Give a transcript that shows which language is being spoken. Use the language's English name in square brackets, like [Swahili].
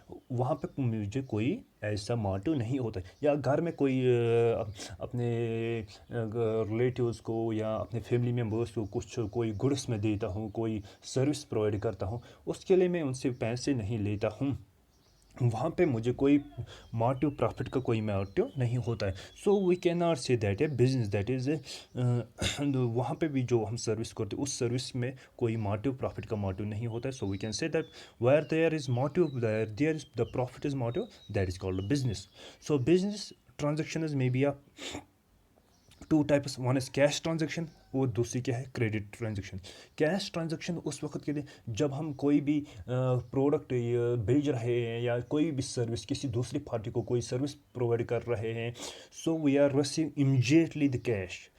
[Urdu] وہاں پہ مجھے کوئی ایسا موٹیو نہیں ہوتا. یا گھر میں کوئی اپنے ریلیٹیوز کو یا اپنے فیملی ممبرس کو کوئی گڈس میں دیتا ہوں, کوئی سروس پرووائڈ کرتا ہوں, اس کے لیے میں ان سے پیسے نہیں لیتا ہوں. وہاں پہ مجھے کوئی موٹیو پروفٹ کا کوئی موٹیو نہیں ہوتا ہے. [English] so we can not say that a business, that is [Urdu] وہاں پہ بھی جو ہم سروس کرتے اس سروس میں کوئی موٹیو پروفٹ کا موٹیو نہیں ہوتا ہے. [English] So we can say that where there is motive there is the profit is motive, that is called business. [Urdu] So business transactions میں بھی [English] two types, one is cash transaction [Urdu] اور دوسری کیا ہے کریڈٹ ٹرانزیکشن. کیش ٹرانزیکشن اس وقت کے لیے جب ہم کوئی بھی پروڈکٹ بھیج رہے ہیں یا کوئی بھی سروس کسی دوسری پارٹی کو کوئی سروس پرووائڈ کر رہے ہیں, [English] So we are receive immediately the cash.